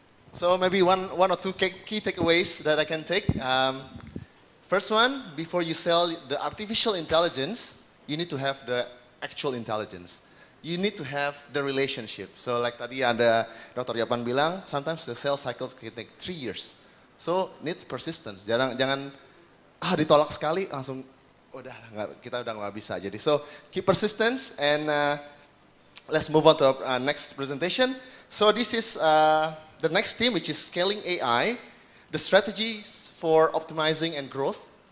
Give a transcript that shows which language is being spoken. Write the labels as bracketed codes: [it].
[en] So maybe one or two key takeaways that I can take. First one, before you sell the artificial intelligence, you need to have the actual intelligence. You need to have the relationship. So like [id] tadi ada [en] Dr. Yapan bilang, sometimes the sales cycles can take 3 years. So need persistence. [id] Jangan ditolak sekali langsung kita udah nggak bisa. [en] Jadi so keep persistence and let's move on to our next presentation. So this is the next theme, which is scaling AI, the strategies for optimizing and growth.